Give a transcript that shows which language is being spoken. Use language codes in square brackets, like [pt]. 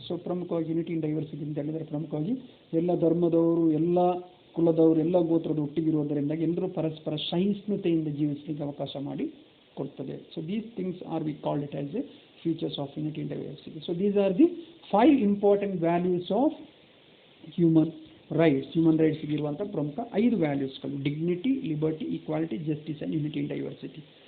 [kn] So ಪ್ರಮುಖವಾಗಿ unity in diversity ಅಂತ ಹೇಳಿದರೆ ಪ್ರಮುಖವಾಗಿ ಎಲ್ಲ ಧರ್ಮದವರು, ಎಲ್ಲ ಕುಲದವರು, ಎಲ್ಲ ಗೋತ್ರದ ಒಟ್ಟಿಗಿರುವುದರಿಂದ ಎಲ್ಲರೂ ಪರಸ್ಪರ ಸಹಿಷ್ಣುತೆಯಿಂದ ಜೀವಿಸಲಿಕ್ಕೆ ಅವಕಾಶ ಮಾಡಿ ಕೊಡ್ತದೆ. [en] So these things are we call it as a features of unity in diversity. So these are the 5 important values of human [kn] rights, human ರೈಟ್ಸ್ಗೆ ಇರುವಂಥ ಪ್ರಮುಖ 5 ವ್ಯಾಲ್ಯೂಸ್ಗಳು: dignity, liberty, equality, justice and unity in diversity.